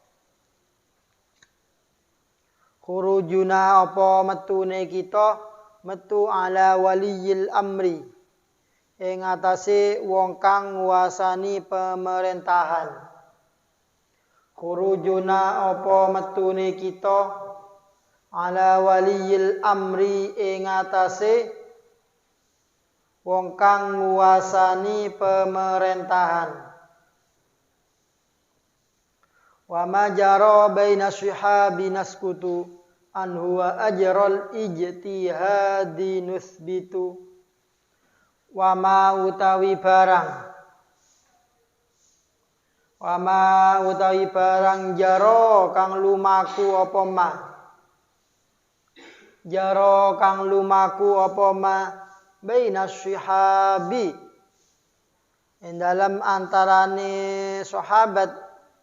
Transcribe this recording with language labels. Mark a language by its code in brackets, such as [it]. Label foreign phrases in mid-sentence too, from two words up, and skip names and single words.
[jv] Khurujuna apa metune kita metu [ar] على ولي الأمر [jv] ing atase wong kang nguasani pemerintahan. Khurujuna apa metune kita [ar] على ولي الأمر [jv] ing atase wong kang nguasani pemerintahan. [ar] وما جرى بين شهابي نسكت عن هو أجر الاجتهاد نثبت. وما [jv] utawi barang jaro kang lumaku apa ma. Jaro kang lumaku apa ma [ar] بين شهابي [jv] ing dalam antarane sahabat.